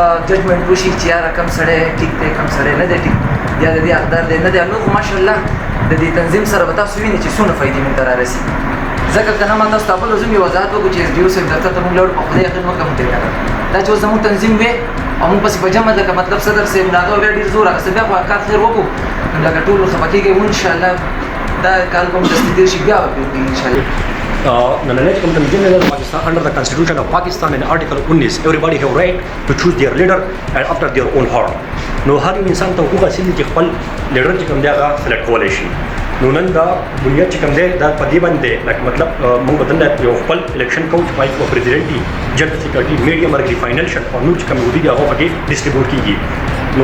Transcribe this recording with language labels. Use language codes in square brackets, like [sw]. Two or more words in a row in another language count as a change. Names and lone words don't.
[ps] ججمنټ وشي چې یاره کم سړی ټیک دی کم سړی نه دی ټیک یا د دې حقدار دی نه دی نو خو ماشاءالله د دې تنظیم سره به تاسو وینئ چې څونه فایدې موږ ته رارسي ځکه که نه ما تاسو ته بل زه مې وضاحت وکړو چې SDO صاحب دفتر ته موږ لاړو په خدای یقین وکړه موږ ته یې دا چې اوس زموږ تنظیم وې او موږ پسې په جمع لکه مطلب صدر صاحب نه هغه بیا ډېر زور اخیسته بیا خو کار خیر وکړو لکه ټول خفه کېږي انشاءالله دا کال به مو دستي تېر شي بیا به پرې وکړي انشاءالله [en] Nonetheless, General Pakistan under the Constitution of Pakistan and Article 19, everybody have right to choose their leader and after their own heart. [ps] نو هر یو انسان ته حقوق حاصل دي چې خپل لیډر چې کوم دی هغه سلیکټ کولی شي نو نن دا بنیاد چې کوم دی دا په دې باندې لکه مطلب موږ به دلته یو خپل الیکشن کوو چې پای کې پرزیډنټ دي [en] general secretary [ps] میډیا مرګري فاینانشل او نور چې کوم دي هغه پکې ډسټریبیوټ کیږي نو